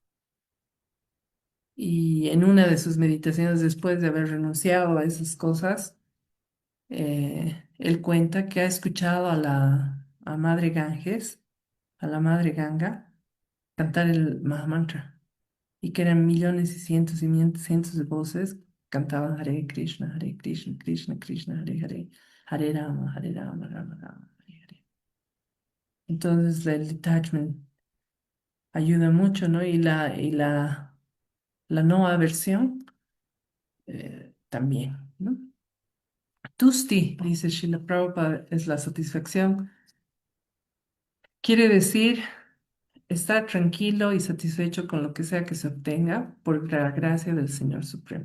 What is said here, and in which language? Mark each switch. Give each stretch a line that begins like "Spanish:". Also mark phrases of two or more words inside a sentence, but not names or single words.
Spanish: Y en una de sus meditaciones, después de haber renunciado a esas cosas, él cuenta que ha escuchado a Madre Ganges, a la Madre Ganga, cantar el Mahamantra y que eran millones y cientos de voces cantaban
Sanskrit: Hare Krishna, Krishna Krishna, Hare Hare, Hare Rama, Rama Rama, Hare Hare.
Spanish: Entonces el detachment ayuda mucho, ¿no? La no aversión también, ¿no? Tusti, dice Srila Prabhupada, es la satisfacción. Quiere decir estar tranquilo y satisfecho con lo que sea que se obtenga por la gracia del Señor Supremo.